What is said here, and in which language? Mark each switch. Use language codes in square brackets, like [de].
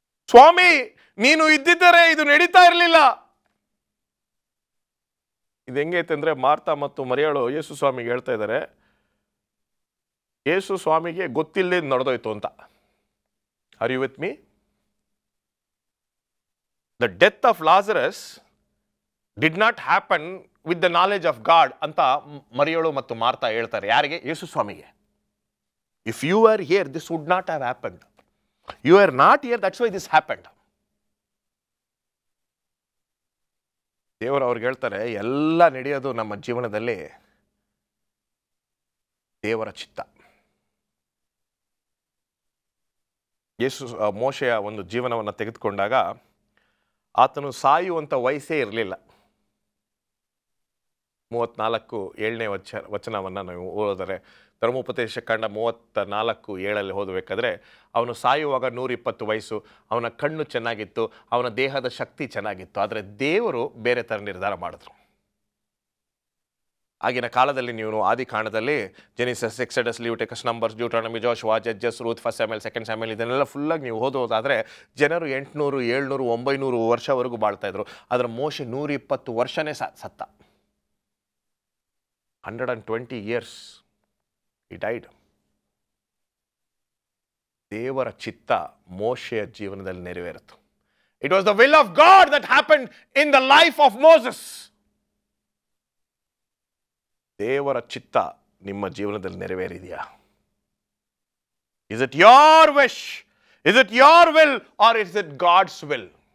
[kn] ಸ್ವಾಮಿ ನೀನು ಇದ್ದಿದ್ದರೆ ಇದು ನಡೀತಾ ಇರಲಿಲ್ಲ. ಇದು ಹೆಂಗೈತೆ ಅಂದ್ರೆ, ಮಾರ್ತಾ ಮತ್ತು ಮರಿಯಾಳು ಯೇಸು ಸ್ವಾಮಿಗೆ ಹೇಳ್ತಾ ಇದ್ದಾರೆ, ಯೇಸು ಸ್ವಾಮಿಗೆ ಗೊತ್ತಿಲ್ಲದೆ ನಡೆದೋಯ್ತು ಅಂತ. [en] Are you with me? The death of Lazarus did not happen with the knowledge of God [kn] ಅಂತ ಮರಿಯಳು ಮತ್ತು ಮಾರ್ತಾ ಹೇಳ್ತಾರೆ. ಯಾರಿಗೆ? ಯೇಸು ಸ್ವಾಮಿಗೆ. [en] If you were here, this would not have happened. You are not here, that's why this happened. [kn] ದೇವರು ಅವ್ರಿಗೆ ಹೇಳ್ತಾರೆ, ಎಲ್ಲ ನಡೆಯೋದು ನಮ್ಮ ಜೀವನದಲ್ಲಿ ದೇವರ ಚಿತ್ತ. ಯೇಸು ಮೋಶೆಯ ಒಂದು ಜೀವನವನ್ನು ತೆಗೆದುಕೊಂಡಾಗ ಆತನು ಸಾಯುವಂಥ ವಯಸ್ಸೇ ಇರಲಿಲ್ಲ. 34 ವಚನವನ್ನು ನಾವು ಓದಿದರೆ, ಧರ್ಮೋಪದೇಶ ಕಂಡ 34:7 ಓದಬೇಕಾದ್ರೆ, ಅವನು ಸಾಯುವಾಗ 120 ವಯಸ್ಸು, ಅವನ ಕಣ್ಣು ಚೆನ್ನಾಗಿತ್ತು, ಅವನ ದೇಹದ ಶಕ್ತಿ ಚೆನ್ನಾಗಿತ್ತು. ಆದರೆ ದೇವರು ಬೇರೆ ಥರ ನಿರ್ಧಾರ ಮಾಡಿದ್ರು. ಆಗಿನ ಕಾಲದಲ್ಲಿ ನೀವು ಆದಿಕಾಂಡದಲ್ಲಿ genesis, Exodus, ಲಿವಿಟಿಕಸ್, numbers, Deuteronomy, Joshua, judges, Routh, first Samuel, second Samuel ಇದನ್ನೆಲ್ಲ ಫುಲ್ಲಾಗಿ ನೀವು ಓದೋದಾದರೆ ಜನರು 800, 700, 900 ವರ್ಷವರೆಗೂ ಬಾಳ್ತಾಯಿದ್ರು. ಆದರೆ ಮೋಶೆ 120 ವರ್ಷನೇ ಸತ್ತ. [en] 120 years he died. [kn] ದೇವರ ಚಿತ್ತ ಮೋಶೆಯ ಜೀವನದಲ್ಲಿ ನೆರವೇರಿತು. [en] It was the will of God that happened in the life of Moses. [kn] ದೇವರ ಚಿತ್ತ ನಿಮ್ಮ ಜೀವನದಲ್ಲಿ ನೆರವೇರಿದೆಯಾ? [en] Is it your wish? Is it your will or is it God's will?